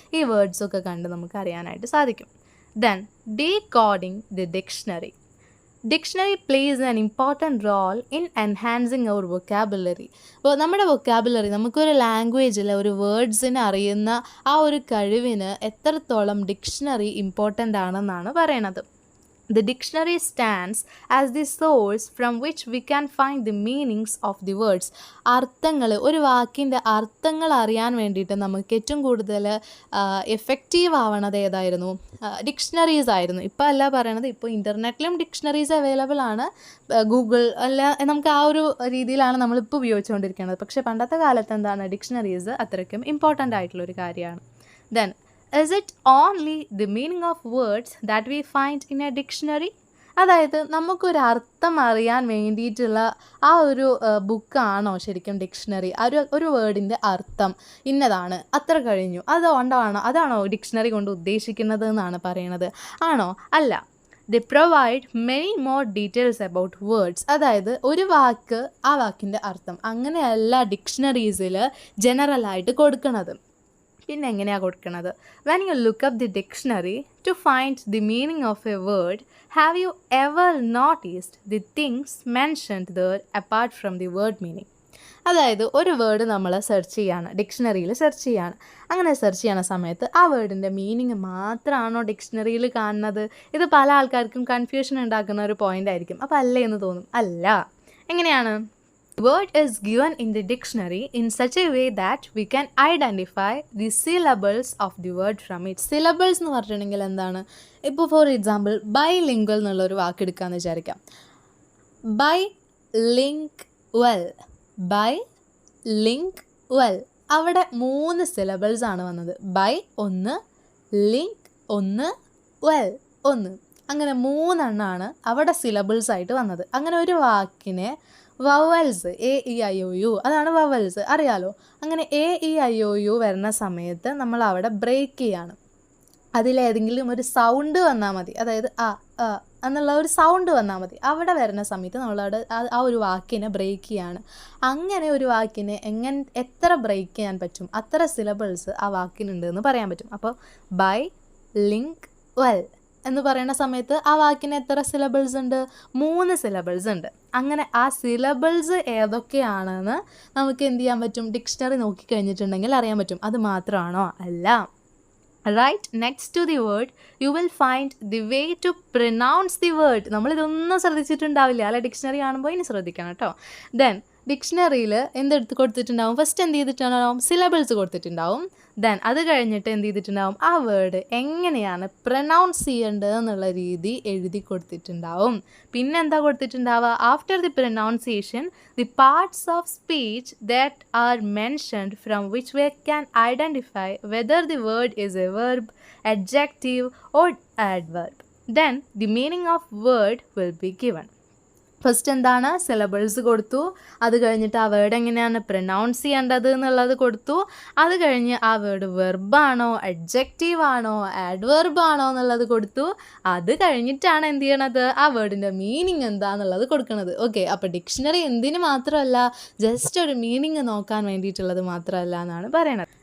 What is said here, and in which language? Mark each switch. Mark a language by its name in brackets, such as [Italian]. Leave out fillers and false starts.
[Malayalam] ഈ വേർഡ്സൊക്കെ കണ്ട് നമുക്ക് അറിയാനായിട്ട് സാധിക്കും. [English] Then decoding the dictionary. Dictionary plays an important role in enhancing our vocabulary. [Malayalam] അപ്പോൾ നമ്മുടെ വൊക്കാബുലറി, നമുക്കൊരു ലാംഗ്വേജിൽ ഒരു വേർഡ്സിനെ അറിയുന്ന ആ ഒരു കഴിവിന് എത്രത്തോളം ഡിക്ഷണറി ഇമ്പോർട്ടൻ്റ് ആണെന്നാണ് പറയണത്. [English] The dictionary stands as the source from which we can find the meanings of the words. [Malayalam] അർത്ഥങ്ങൾ, ഒരു വാക്കിൻ്റെ അർത്ഥങ്ങൾ അറിയാൻ വേണ്ടിയിട്ട് നമുക്ക് ഏറ്റവും കൂടുതൽ എഫക്റ്റീവ് ആവണത് ഏതായിരുന്നു? ഡിക്ഷണറീസ് ആയിരുന്നു. ഇപ്പോൾ അല്ല പറയണത്, ഇപ്പോൾ ഇൻ്റർനെറ്റിലും ഡിക്ഷണറീസ് അവൈലബിൾ ആണ്. ഗൂഗിൾ അല്ല, നമുക്ക് ആ ഒരു രീതിയിലാണ് നമ്മളിപ്പോൾ ഉപയോഗിച്ചുകൊണ്ടിരിക്കുന്നത്. പക്ഷേ പണ്ടത്തെ കാലത്ത് എന്താണ്? ഡിക്ഷണറീസ് അത്രയ്ക്കും ഇമ്പോർട്ടൻ്റ് ആയിട്ടുള്ളൊരു കാര്യമാണ്. [English] Then is it only the meaning of words that we find in a dictionary? [Malayalam] അതായത് നമുക്കൊരു അർത്ഥം അറിയാൻ വേണ്ടിയിട്ടുള്ള ആ ഒരു ബുക്കാണോ ശരിക്കും ഡിക്ഷണറി? ഒരു വേർഡിൻ്റെ അർത്ഥം ഇന്നതാണ്, അത്ര കഴിഞ്ഞു, അതാണോ ഡിക്ഷണറി കൊണ്ട് ഉദ്ദേശിക്കുന്നത് എന്നാണ് പറയണത്? ആണോ? അല്ല. [English] The provide many more details about words. [Malayalam] അതായത് ഒരു വാക്ക്, ആ വാക്കിൻ്റെ അർത്ഥം അങ്ങനെയല്ല ഡിക്ഷണറീസിൽ ജനറലായിട്ട് കൊടുക്കുന്നത്. പിന്നെ എങ്ങനെയാണ് കൊടുക്കുന്നത്? [English] When you look up the dictionary to find the meaning of a word, have you ever noticed the things mentioned there apart from the word meaning? [Malayalam] അതായത് ഒരു വേർഡ് നമ്മൾ സെർച്ച് ചെയ്യാണ്, ഡിക്ഷണറിയിൽ സെർച്ച് ചെയ്യാണ്. അങ്ങനെ സെർച്ച് ചെയ്യണ സമയത്ത് ആ വേർഡിൻ്റെ മീനിങ് മാത്രമാണോ ഡിക്ഷണറിയിൽ കാണുന്നത്? ഇത് പല ആൾക്കാർക്കും കൺഫ്യൂഷൻ ഉണ്ടാക്കുന്ന ഒരു പോയിൻ്റ് ആയിരിക്കും. അപ്പോൾ അല്ലേ എന്ന് തോന്നും. അല്ല. എങ്ങനെയാണ്? [English] Word is given in the dictionary in such a way that we can identify the syllables of the word from it. [Malayalam] Syllables എന്ന് പറഞ്ഞിട്ടുണ്ടെങ്കിൽ എന്താണ്? ഇപ്പോൾ ഫോർ എക്സാമ്പിൾ ബൈലിംഗ്വൽ എന്നുള്ളൊരു വാക്ക് എടുക്കാമെന്ന് വിചാരിക്കാം. [English] Bilingual, bilingual. [Malayalam] അവിടെ 3 syllables ആണ് വന്നത്. By 1, link 1, well 1. അങ്ങനെ 3 എണ്ണമാണ് അവിടെ സിലബിൾസ് ആയിട്ട് വന്നത്. അങ്ങനെ ഒരു വാക്കിനെ വവൽസ് AEIOU അതാണ് വവൽസ്, അറിയാലോ. അങ്ങനെ AEIOU വരുന്ന സമയത്ത് നമ്മൾ അവിടെ ബ്രേക്ക് ചെയ്യാണ്. അതിലേതെങ്കിലും ഒരു സൗണ്ട് വന്നാൽ മതി, അതായത് എന്നുള്ള ഒരു സൗണ്ട് വന്നാൽ മതി. അവിടെ വരുന്ന സമയത്ത് നമ്മളവിടെ ആ ഒരു വാക്കിനെ ബ്രേക്ക് ചെയ്യാണ്. അങ്ങനെ ഒരു വാക്കിനെ എത്ര ബ്രേക്ക് ചെയ്യാൻ പറ്റും, അത്ര സിലബിൾസ് ആ വാക്കിനുണ്ട് എന്ന് പറയാൻ പറ്റും. അപ്പോൾ ബൈ, ലിങ്ക്, വെൽ എന്ന് പറയുന്ന സമയത്ത് ആ വാക്കിന് എത്ര സിലബിൾസ് ഉണ്ട്? 3 സിലബിൾസ് ഉണ്ട്. അങ്ങനെ ആ സിലബിൾസ് ഏതൊക്കെയാണെന്ന് നമുക്ക് എന്ത് ചെയ്യാൻ പറ്റും? ഡിക്ഷണറി നോക്കിക്കഴിഞ്ഞിട്ടുണ്ടെങ്കിൽ അറിയാൻ പറ്റും. അത് മാത്രമാണോ? അല്ല. [English] Right next to the word you will find the way to pronounce the word. [Malayalam] നമ്മളിതൊന്നും ശ്രദ്ധിച്ചിട്ടുണ്ടാവില്ല അല്ലെ? ഡിക്ഷണറി കാണുമ്പോൾ ഇനി ശ്രദ്ധിക്കണം കേട്ടോ. ദെൻ ഡിക്ഷണറിയിൽ എന്തെടുത്ത് കൊടുത്തിട്ടുണ്ടാവും? ഫസ്റ്റ് എന്ത് ചെയ്തിട്ടുണ്ടാവും? സിലബിൾസ് കൊടുത്തിട്ടുണ്ടാവും. ദെൻ അത് കഴിഞ്ഞിട്ട് എന്ത് ചെയ്തിട്ടുണ്ടാവും? ആ വേർഡ് എങ്ങനെയാണ് പ്രൊനൗൺസ് ചെയ്യേണ്ടത് എന്നുള്ള രീതി എഴുതി കൊടുത്തിട്ടുണ്ടാവും. പിന്നെ എന്താ കൊടുത്തിട്ടുണ്ടാവുക? [English] After the pronunciation the parts of speech that are mentioned from which we can identify whether the word is a verb, adjective or adverb. Then the meaning of word will be given. [Malayalam] First എന്താണ്? Syllables കൊടുത്തു. അത് കഴിഞ്ഞിട്ട് ആ word എങ്ങനെയാണ് pronounce ചെയ്യേണ്ടത് എന്നുള്ളത് കൊടുത്തു. അത് കഴിഞ്ഞ് ആ വേർഡ് വെർബാണോ, അഡ്ജക്റ്റീവ് ആണോ, ആഡ്വെർബ് ആണോ എന്നുള്ളത് കൊടുത്തു. അത് കഴിഞ്ഞിട്ടാണ് എന്ത് ചെയ്യണത്? ആ വേർഡിൻ്റെ മീനിങ് എന്താണെന്നുള്ളത് കൊടുക്കുന്നത്. ഓക്കെ, അപ്പോൾ ഡിക്ഷണറി എന്തിന് മാത്രമല്ല, ജസ്റ്റ് ഒരു മീനിങ് നോക്കാൻ വേണ്ടിയിട്ടുള്ളത് മാത്രമല്ല എന്നാണ് പറയണത്.